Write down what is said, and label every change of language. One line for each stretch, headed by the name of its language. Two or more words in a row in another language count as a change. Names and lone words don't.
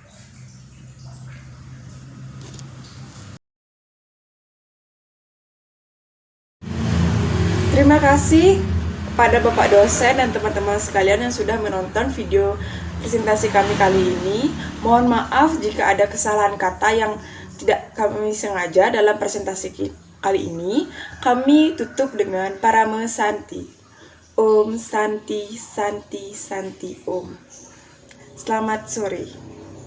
Indonesian: Terima kasih kepada Bapak dosen dan teman-teman sekalian yang sudah menonton video presentasi kami kali ini. Mohon maaf jika ada kesalahan kata yang tidak kami sengaja dalam presentasi kali ini. Kami tutup dengan Parame Santi.
Sanskrit: Om Santi Santi Santi Om.
Indonesian: Selamat sore.